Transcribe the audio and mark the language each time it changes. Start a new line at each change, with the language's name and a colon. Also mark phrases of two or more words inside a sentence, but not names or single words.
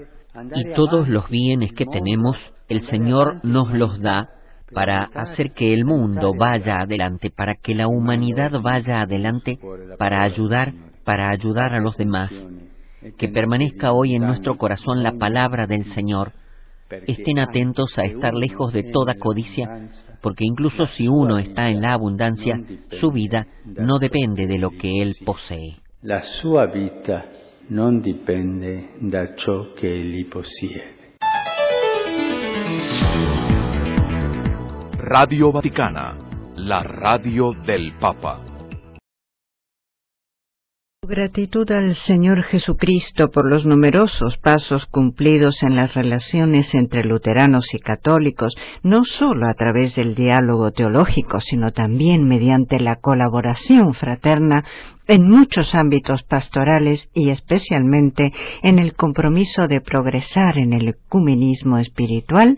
Spanish: Y todos los bienes que tenemos, el Señor nos los da para hacer que el mundo vaya adelante, para que la humanidad vaya adelante, para ayudar a los demás. Que permanezca hoy en nuestro corazón la palabra del Señor. Estén atentos a estar lejos de toda codicia, porque incluso si uno está en la abundancia, su vida no depende de lo que él posee.
Italian: La sua vita non dipende da ciò che egli possiede. Radio Vaticana, la radio del Papa.
Spanish: Gratitud al Señor Jesucristo por los numerosos pasos cumplidos en las relaciones entre luteranos y católicos, no solo a través del diálogo teológico, sino también mediante la colaboración fraterna en muchos ámbitos pastorales y especialmente en el compromiso de progresar en el ecumenismo espiritual.